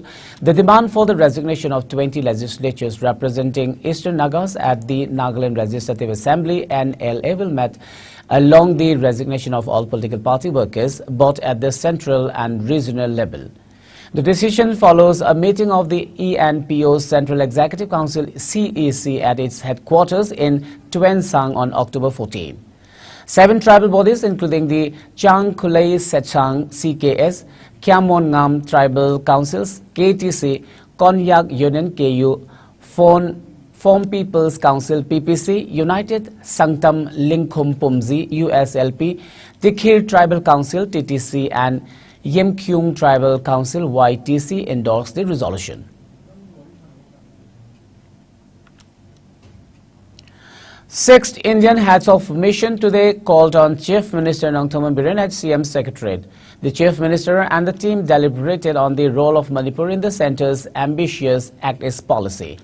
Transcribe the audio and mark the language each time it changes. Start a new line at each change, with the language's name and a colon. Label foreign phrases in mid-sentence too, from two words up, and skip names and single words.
English: The demand for the resignation of 20 legislatures representing Eastern Nagas at the Nagaland Legislative Assembly NLA will met along the resignation of all political party workers, both at the central and regional level. The decision follows a meeting of the ENPO's Central Executive Council CEC at its headquarters in Tuensang on October 14. 7 tribal bodies including the Chang Kulei Sechang CKS, Kyammon Ngam Tribal Councils, KTC, Konyak Union KU, Form People's Council PPC, United Sanctum Linkum Pumzi USLP, Tikhir Tribal Council TTC and Yemkyung Tribal Council YTC endorsed the resolution. Sixth Indian heads of mission today called on Chief Minister Nongthomen Biren at CM Secretariat. The Chief Minister and the team deliberated on the role of Manipur in the centre's ambitious Act East policy.